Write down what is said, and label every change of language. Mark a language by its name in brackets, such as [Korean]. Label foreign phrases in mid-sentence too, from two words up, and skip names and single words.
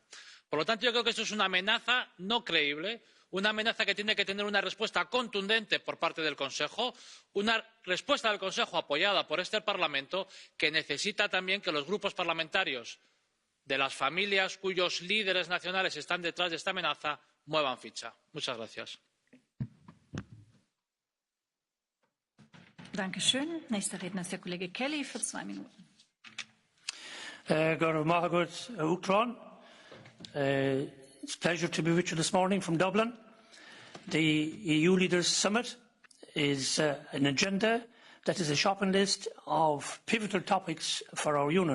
[Spanish] Por lo tanto, yo creo que esto es una amenaza no creíble, una amenaza que tiene que tener una respuesta contundente por parte del Consejo, una respuesta del Consejo apoyada por este Parlamento, que necesita también que los grupos parlamentarios de las familias cuyos líderes nacionales están detrás de esta amenaza muevan ficha. Muchas gracias. [German] Dankeschön. Nächster Redner ist der Kollege Kelly für 2 Minuten. [English] It's a pleasure to be with you this morning from Dublin. The EU Leaders Summit is an agenda that is a shopping list of pivotal topics for our Union.